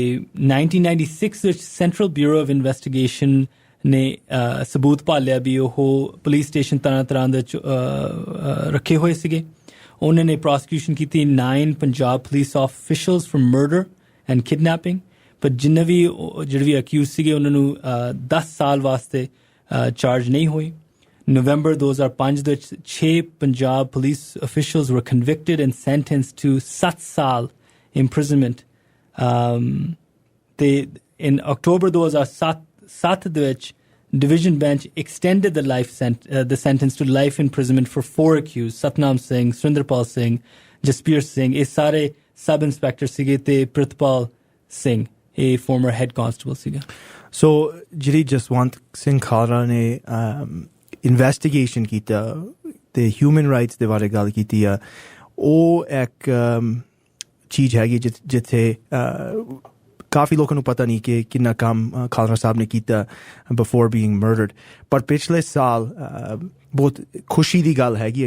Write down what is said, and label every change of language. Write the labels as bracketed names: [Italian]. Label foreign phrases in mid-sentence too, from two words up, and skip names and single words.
[Punjabi] 1996 ਵਿੱਚ ਸੈਂਟਰਲ ਬਿਊਰੋ ਆਫ ਇਨਵੈਸਟੀਗੇਸ਼ਨ ਨੇ ਸਬੂਤ ਭਾਲਿਆ ਵੀ ਉਹ [English] police station [Punjabi] ਤਰ੍ਹਾਂ ਦੇ ਰੱਖੇ ਹੋਏ ਸੀਗੇ ਉਹਨਾਂ ਨੇ ਪ੍ਰੋਸੀਕਿਊਸ਼ਨ ਕੀਤੀ 9 ਪੰਜਾਬ [English] police officials for murder and kidnapping [Punjabi] ਪਰ ਜਿੰਨੇ ਵੀ ਜਿਹੜੇ ਵੀ ਅਕਿਊਜ਼ ਸੀਗੇ ਉਹਨਾਂ ਨੂੰ 10 ਸਾਲ ਵਾਸਤੇ ਚਾਰਜ ਨਹੀਂ ਹੋਈ ਨਵੰਬਰ 2005 ਦੇ ਵਿੱਚ 6 ਪੰਜਾਬ [English] police officials were convicted and sentenced to [Punjabi] 7 ਸਾਲ imprisonment [English] ਤੇ in October 2007 [Punjabi] ਦੇ ਵਿੱਚ [English] division bench extended the sentence to life imprisonment for 4 accused Satnam Singh, Srinderpal Singh, Jasbir Singh [Punjabi] ਇਹ ਸਾਰੇ ਸਬ ਇੰਸਪੈਕਟਰ ਸੀਗੇ ਤੇ ਪ੍ਰਿਤਪਾਲ ਸਿੰਘ ਇਹ [English] former head constable ਸੀਗਾ [Punjabi] ਸੋ ਜਿਹੜੀ ਜਸਵੰਤ ਸਿੰਘ ਖਾਲਰਾ ਨੇ ਇਨਵੈਸਟੀਗੇਸ਼ਨ ਕੀਤਾ ਤੇ [English] human rights [Punjabi] ਦੇ ਬਾਰੇ ਗੱਲ ਕੀਤੀ ਆ ਉਹ ਇੱਕ ਚੀਜ਼ ਹੈਗੀ ਜਿੱਥੇ ਕਾਫੀ ਲੋਕਾਂ ਨੂੰ ਪਤਾ ਨਹੀਂ ਕਿ ਕਿੰਨਾ ਕੰਮ ਖਾਲਰਾ ਸਾਹਿਬ ਨੇ ਕੀਤਾ [English] before being murdered [Punjabi] ਪਰ ਪਿਛਲੇ ਸਾਲ ਬਹੁਤ ਖੁਸ਼ੀ ਦੀ ਗੱਲ ਹੈਗੀ ਹੈ